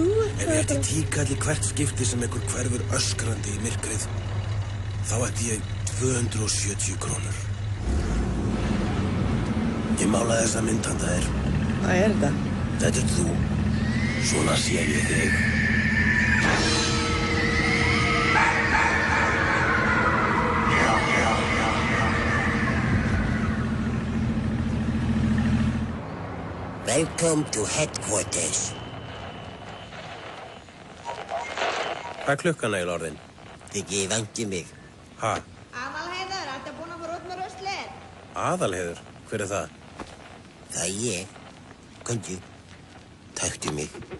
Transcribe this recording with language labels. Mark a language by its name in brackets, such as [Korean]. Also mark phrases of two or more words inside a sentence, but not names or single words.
[Icelandic] Ef ég ætti tíkall í hvert skipti sem einhver hverfur öskrandi í myrkrið, þá ætti ég 270 krónur. Ég málaði þessa mynd handa þér. Hvað er þetta? Þetta þú. Svona sé ég þig. [English] Welcome to headquarters. [Icelandic] Hvað er klukkan eiginlega orðin? Þykir vænti mig. Ha? Aðalheiður, ertu búin að fara út með ruslið? Aðalheiður? Hver er það? Það er ég. Komdu. Taktu mig.